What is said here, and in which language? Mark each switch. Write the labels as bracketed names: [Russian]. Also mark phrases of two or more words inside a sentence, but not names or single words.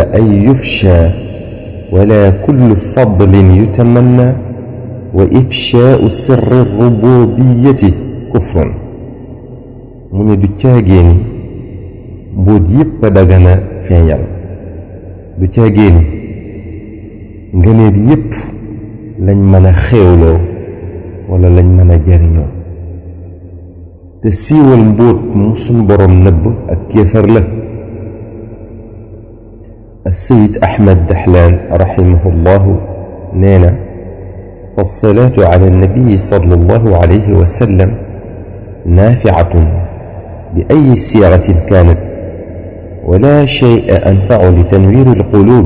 [Arabic] أن يفشى ولا كل فضل يتمنى وإفشاء سر الربوبية كفر [Wolof] mu ne du caagee ni mbóot yépp a dagana feeñal du caagee ni ngëneel yépp lañ mën a xéewloo wala lañ mën a jariñoo te siiwal mbóot mu suñ boroom nëbb ak kéefar la. [Arabic] السيد أحمد دحلان رحمه الله نينا فالصلاة على النبي صلى الله عليه وسلم نافعة بأي صيغة كانت ولا شيء أنفع لتنوير القلوب